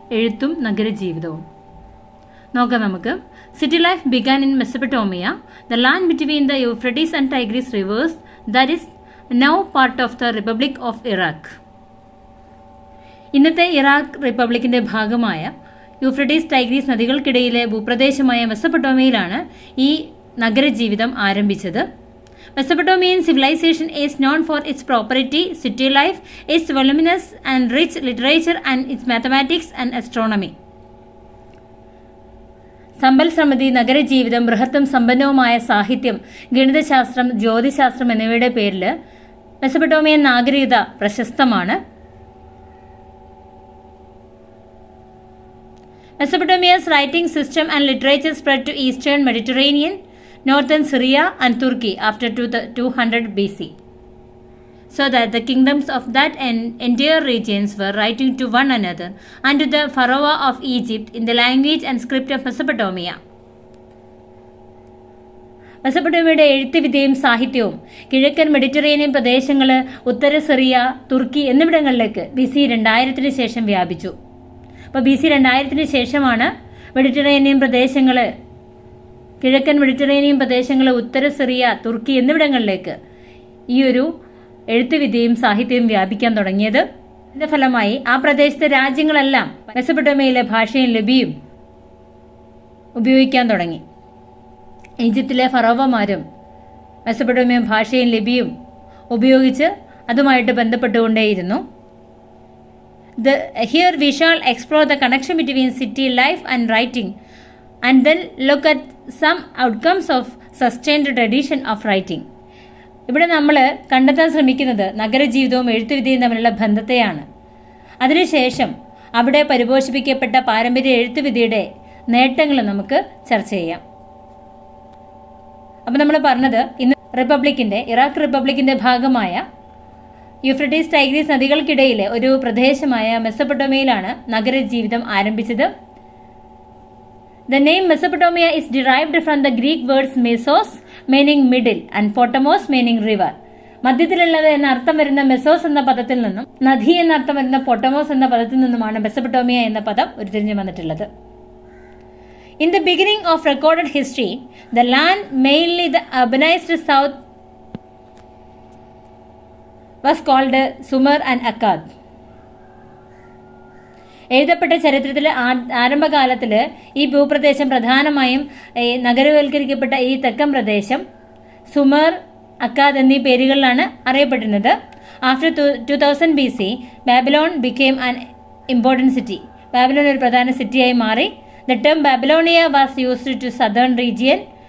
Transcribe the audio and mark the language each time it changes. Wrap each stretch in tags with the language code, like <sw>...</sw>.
<ml>എഴുത്തും നഗരജീവിതവും. നോക്കാം നമുക്ക്.</ml> <en>City life began in Mesopotamia, the land between the Euphrates and Tigris rivers that is now part of the republic of Iraq.</en> <ml>ഇന്നത്തെ Iraq റിപ്പബ്ലിക്കിന്റെ ഭാഗമായ Euphrates Tigris നദികൾക്കിടയിലെ ഭൂപ്രദേശമായ മെസപ്പൊട്ടോമിയയിലാണ് ഈ നഗരജീവിതം ആരംഭിച്ചത്.</ml> <en>Mesopotamian civilization is known for its prosperity, city life, its voluminous and rich literature, and its mathematics and astronomy.</en> <ml>സമ്പൽ സമൃദ്ധി, നഗരജീവിതം, ബൃഹത്തും സമ്പന്നവുമായ സാഹിത്യം, ഗണിതശാസ്ത്രം, ജ്യോതിശാസ്ത്രം എന്നിവയുടെ പേരിൽ മെസപ്പൊട്ടോമിയൻ നാഗരികത പ്രശസ്തമാണ്.</ml> <en>Mesopotamia's writing system and literature spread to eastern Mediterranean, northern Syria and Turkey after 200 BC, so that the kingdoms of that entire regions were writing to one another and to the pharaoh of Egypt in the language and script of Mesopotamia.</en> <ml>മെസപ്പൊട്ടോമിയയുടെ എഴുത്തുവിദ്യയും സാഹിത്യവും കിഴക്കൻ Mediterranean പ്രദേശങ്ങൾ, ഉത്തര Syria, തുർക്കി എന്നിവിടങ്ങളിലേക്ക് BC 2000 ശേഷം വ്യാപിച്ചു. അപ്പോൾ BC 2000 ശേഷമാണ് Mediterranean പ്രദേശങ്ങൾ, കിഴക്കൻ മെഡിറ്ററേനിയൻ പ്രദേശങ്ങൾ, ഉത്തര സിറിയ, തുർക്കി എന്നിവിടങ്ങളിലേക്ക് ഈ ഒരു എഴുത്തുവിദ്യയും സാഹിത്യവും വ്യാപിക്കാൻ തുടങ്ങിയത്. ഇതിന്റെ ഫലമായി ആ പ്രദേശത്തെ രാജ്യങ്ങളെല്ലാം മെസപ്പൊട്ടോമിയയിലെ ഭാഷയും ലിപിയും ഉപയോഗിക്കാൻ തുടങ്ങി. ഈജിപ്തിലെ ഫറോവമാരും മെസപ്പൊട്ടോമിയൻ ഭാഷയും ലിപിയും ഉപയോഗിച്ച് അതുമായിട്ട് ബന്ധപ്പെട്ടുകൊണ്ടേയിരുന്നു.</ml> <en>Here we shall explore the connection between city life and writing, and then look at some outcomes of sustained tradition of writing.</en> <ml>ഇവിടെ നമ്മൾ കണ്ടെത്താൻ ശ്രമിക്കുന്നത് നഗരജീവിതവും എഴുത്തുവിദ്യയും തമ്മിലുള്ള ബന്ധത്തെയാണ്. അതിനുശേഷം അവിടെ പരിപോഷിപ്പിക്കപ്പെട്ട പാരമ്പര്യ എഴുത്തുവിദ്യയുടെ നേട്ടങ്ങൾ നമുക്ക് ചർച്ച ചെയ്യാം. അപ്പം നമ്മൾ പറഞ്ഞത് ഇന്ന് ഇറാഖ് റിപ്പബ്ലിക്കിന്റെ ഭാഗമായ യൂഫ്രട്ടീസ് ടൈഗ്രീസ് നദികൾക്കിടയിലെ ഒരു പ്രദേശമായ മെസപ്പൊട്ടോമിയയിലാണ് നഗരജീവിതം ആരംഭിച്ചത്.</ml> <en>The name Mesopotamia is derived from the Greek words mesos meaning middle and potamos meaning river.</en> <ml>മധ്യത്തിലുള്ളത് എന്ന അർത്ഥം വരുന്ന മെസോസ് എന്ന പദത്തിൽ നിന്നും നദി എന്ന അർത്ഥം വരുന്ന പൊട്ടമോസ് എന്ന പദത്തിൽ നിന്നുമാണ് മെസപ്പൊട്ടോമിയ എന്ന പദം ഉരുത്തിരിഞ്ഞു വന്നിട്ടുള്ളത്.</ml> <en>In the beginning of recorded history, the land, mainly the urbanized south, was called Sumer and Akkad.</en> <ml>എഴുതപ്പെട്ട ചരിത്രത്തിൽ ആരംഭകാലത്തിൽ ഈ ഭൂപ്രദേശം പ്രധാനമായും നഗരവൽക്കരിക്കപ്പെട്ട ഈ തെക്കൻ പ്രദേശം സുമർ, അക്കാദ് എന്നീ പേരുകളിലാണ് അറിയപ്പെട്ടിരുന്നത്.</ml> <en>After 2000 BC, Babylon became an important city.</en> <ml>Babylon ഒരു പ്രധാന സിറ്റിയായി മാറി.</ml> <en>The term Babylonia was used to southern region.</en>